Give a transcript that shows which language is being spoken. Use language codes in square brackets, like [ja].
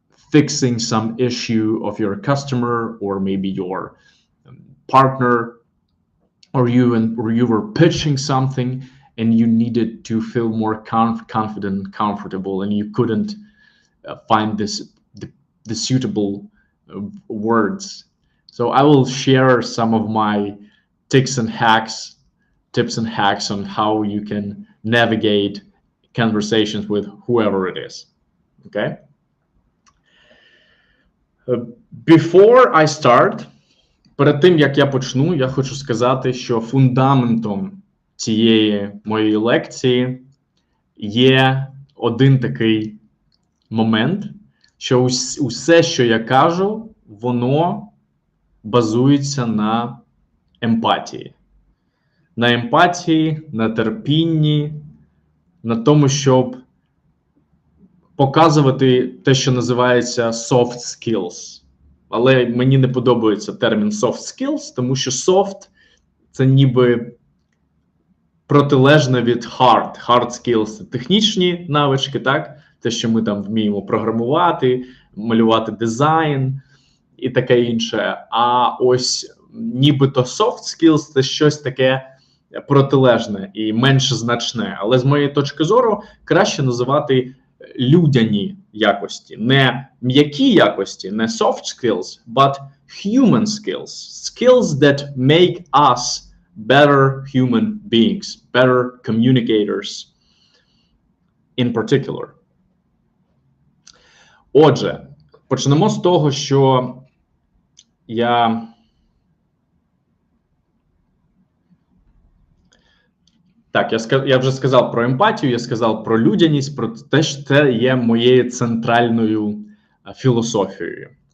[en] fixing some issue of your customer or maybe your partner, or you were pitching something and you needed to feel more confident and comfortable, and you couldn't find the suitable words. So I will share some of my tips and hacks on how you can navigate conversations with whoever it is. Okay? Before I start, [uk] перед тим, як я почну, я хочу сказати, що фундаментом цієї моєї лекції є один такий момент, що усе, що я кажу, воно базується на емпатії. На емпатії, на терпінні, на тому, щоб показувати те, що називається soft skills. Але мені не подобається термін soft skills, тому що soft – це ніби протилежне від hard skills – технічні навички, так? Те, що ми там вміємо програмувати, малювати дизайн і таке інше. А ось нібито soft skills – це щось таке протилежне і менш значне. Але з моєї точки зору краще називати людяні якості. Не м'які якості, не [en] soft skills, but human skills. Skills that make us better human beings, better communicators in particular. [uk] Отже, почнемо з того, що я вже сказав про емпатію, я сказав про людяність, про те, що це є моєю центральною філософією.